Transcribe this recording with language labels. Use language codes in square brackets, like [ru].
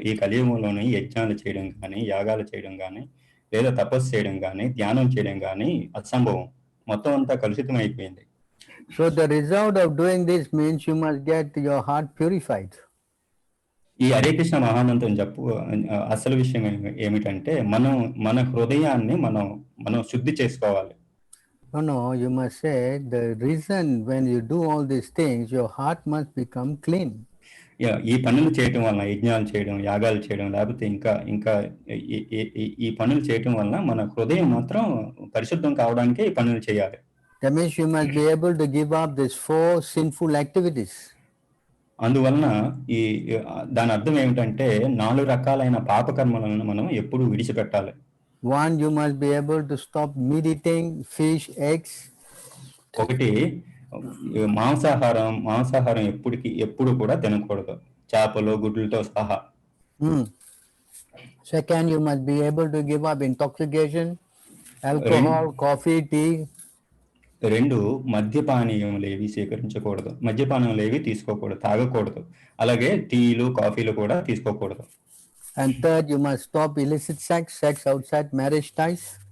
[te] ఈ కలియుగంలోని యజ్ఞాలు చేయడం కానీ, యాగాలు చేయడం కానీ, లేదా తపస్సు చేయడం కానీ, ధ్యానం చేయడం కానీ అసంభవం. మొత్తం అంతా కలుషితం అయిపోయింది. [en] So the result of doing this means you must get your heart purified. [te] ఈ హరే కృష్ణ మహామంత్రం అసలు విషయం ఏమిటంటే మన హృదయాన్ని మనం శుద్ధి చేసుకోవాలి. [en] No, you must say the reason when you do all these things, your heart must become clean. [te] ఈ పనులు చేయటం వలన, యజ్ఞాలు చేయడం, యాగాలు చేయడం, లేకపోతే ఇంకా ఈ పనులు చేయటం వలన మన హృదయం మాత్రం పరిశుద్ధం కావడానికి ఈ పనులు చేయాలి. [en] That means you must be able to give up these 4 sinful activities. [te] అందువలన దాని అర్థం ఏమిటంటే 4 రకాలైన పాపకర్మలను మనం ఎప్పుడు విడిచిపెట్టాలి. [en] 1, you must be able to stop meat eating, fish, eggs. [te] ఒకటి, మాంసాహారం ఎప్పుడు కూడా తినకూడదు, చేపలు, గుడ్లతో సహా. [en] Second, you must be able to give up intoxication, alcohol, coffee, tea. [te] 2, మద్యపానీయములేవి స్వీకరించకూడదు, మద్యపానములేవి తీసుకోకూడదు, తాగకూడదు. అలాగే టీలు, కాఫీలు కూడా తీసుకోకూడదు. [en] And third, you must stop illicit sex outside marriage ties.